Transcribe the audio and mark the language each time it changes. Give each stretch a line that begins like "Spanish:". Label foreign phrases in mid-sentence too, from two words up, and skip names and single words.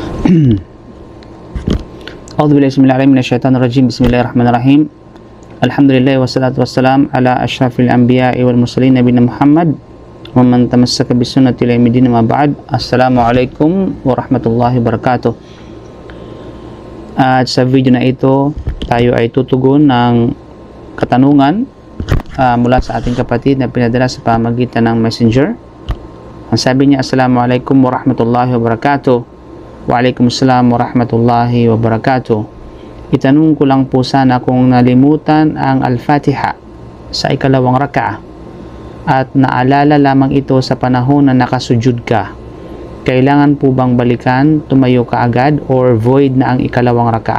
Arabic: أعوذ بالله من الشيطان الرجيم. بسم الله الرحمن الرحيم. الحمد لله والصلاة والسلام على أشرف الأنبياء والمرسلين نبينا محمد ومن تمسك بسنته إلى يوم الدين أما بعد. السلام عليكم ورحمة الله وبركاته.
Filipino: At sa video na ito, tayo ay tutugon ng katanungan mula sa ating kapatid na pinadala sa pamagitan ng Messenger. Ang sabi niya,
Arabic: السلام عليكم ورحمة الله وبركاته. وعليكم السلام ورحمة الله وبركاته.
Filipino: Itanong ko lang po sana kung nalimutan ang Al-Fatiha sa ikalawang raka'ah at naalala lamang ito sa panahon na nakasujud ka. Kailangan po bang balikan, tumayo ka agad, or void na ang ikalawang raka'ah?